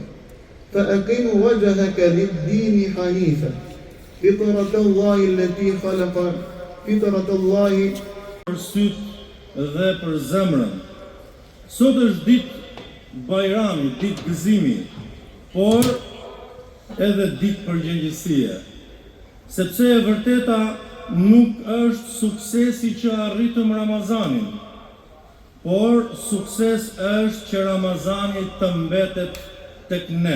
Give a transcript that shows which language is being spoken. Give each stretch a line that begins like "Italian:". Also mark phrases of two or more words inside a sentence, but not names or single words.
Arabic: فأقم وجهك للدين حنيفا فطرة الله التي خلق فطرة الله
Albanian: Për sytë dhe për zemrën. Sot është ditë Bajrami, ditë gëzimi, por edhe ditë përgjegjësie. Sepse e vërteta nuk është suksesi që arritëm Ramazanin, por sukses është që Ramazani të mbetet tek ne.